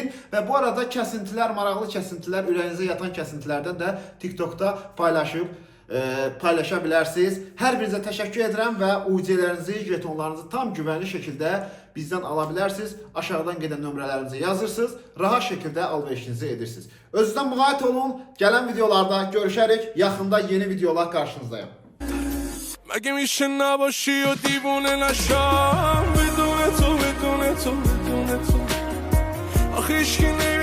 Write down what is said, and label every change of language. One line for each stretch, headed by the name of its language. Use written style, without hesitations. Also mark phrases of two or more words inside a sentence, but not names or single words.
Azerbaijani: Və bu arada kəsintilər, maraqlı kəsintilər, ürəyinizə yatan kəsintilərdən də TikTokda paylaşa bilərsiniz. Hər birinizə təşəkkür edirəm və UC-lərinizi, jetonlarınızı tam güvənli şəkildə bizdən ala bilərsiniz. Aşağıdan gedən nömrələrinizi yazırsınız, rahat şəkildə alverişinizi edirsiniz. Özünüzdən müğayət olun. Gələn videolarda görüşərik. Yaxında yeni videolar qarşınızdayım.
Persian: مگه میشه نباشی و دیوونه نشم بدون تو آخه هیچکی